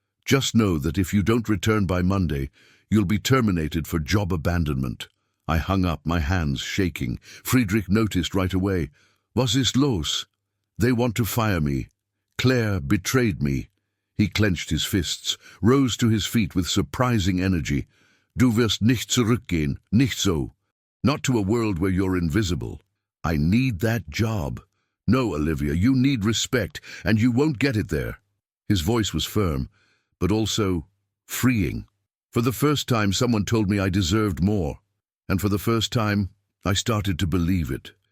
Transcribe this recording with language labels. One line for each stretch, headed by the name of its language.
English: Just know that if you don't return by Monday, you'll be terminated for job abandonment. I hung up, my hands shaking. Friedrich noticed right away.
German: Was ist los?
English: They want to fire me. Claire betrayed me. He clenched his fists, rose to his feet with surprising energy.
German: Du wirst nicht zurückgehen, nicht so.
English: Not to a world where you're invisible. I need that job. No, Olivia, you need respect, and you won't get it there. His voice was firm, but also freeing. For the first time, someone told me I deserved more. And for the first time, I started to believe it.